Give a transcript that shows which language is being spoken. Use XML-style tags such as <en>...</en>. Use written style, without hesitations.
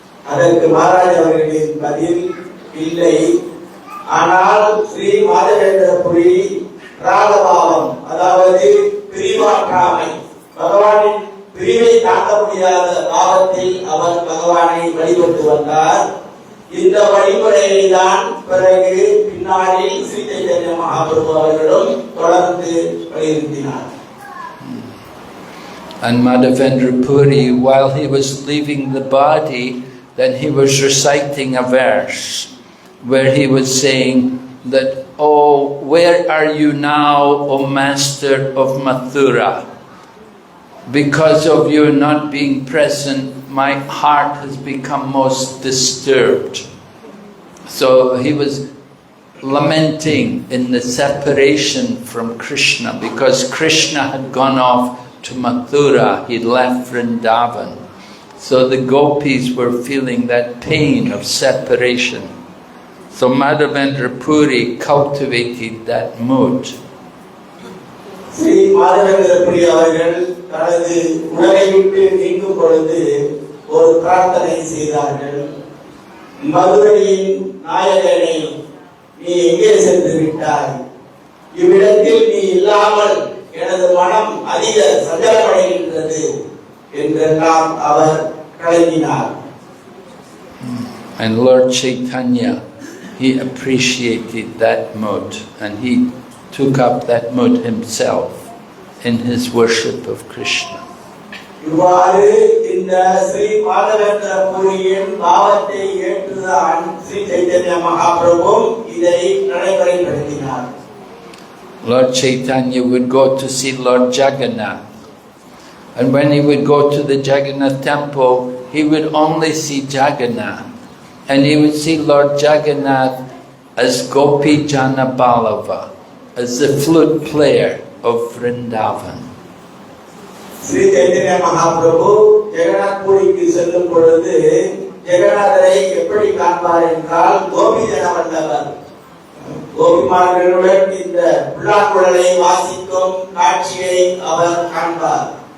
<ta>அதற்கு மகாராஜ் அவர்களின் பதில் இல்லை. ஆனால் ஸ்ரீ மாதவேந்திர புரி ராகபாவம், அதாவது பிரிவாற்றாமை, பகவானின் பிரிவை தாங்க முடியாத பாவத்தில் அவர் பகவானை வழிபட்டு வந்தார். இந்த வழிமுறையை தான் பிறகு பின்னாளில் ஸ்ரீ சைத்தன்ய மகாபிரபு அவர்களும் தொடர்ந்து வலியுறுத்தினார்.</ta> <en>And Madhavendra Puri, while he was leaving the body, then he was reciting a verse where he was saying that, "Oh, where are you now, O Master of Mathura? Because of your not being present, my heart has become most disturbed." So he was lamenting in the separation from Krishna, because Krishna had gone off to Mathura, he left Vrindavan. So the gopis were feeling that pain of separation. So Madhavendra Puri cultivated that mood.</en> <ta>Sri Madhavendra புரி அவர்கள் தனது உடலை விட்டு நீங்கும் பொழுது ஒரு பிரார்த்தனை செய்தார்கள். மதுரையின் நாயகனே, நீ எங்கே சென்று விட்டாய்? இவ்விடத்தில் நீ இல்லாமல் எனது மனம் அதிக சஞ்சலமடைகின்றது என்றெல்லாம் அவர் கலங்கினார்.</ta> <en>And Lord Chaitanya, he appreciated that mood and he took up that mood himself in his worship of Krishna.</en> <ta>இவ்வாறு இந்த ஸ்ரீ மாதவேந்திர பூரியின் பாவத்தை ஏற்றுதான் ஸ்ரீ சைத்தன்ய மகாபிரபு இதை நடைமுறைப்படுத்தினார்.</ta> <en>Lord Chaitanya would go to see Lord Jagannath, and when he would go to the Jagannath temple, he would only see Jagannath, and he would see Lord Jagannath as Gopi Jana Ballava, as the flute player of Vrindavan.</en> <ta>Sri Chaitanya Mahaprabhu Jagannath பூரிக்கு செல்லும் பொழுது ஜெகநாதரை எப்படி காண்பார் என்றால் கோபி ஜனவல்லவர், கோபிமார்களுடன் இந்த புல்லாங்குழலை வாசிக்கும் காட்சியை அவர் காண்பார்.</ta>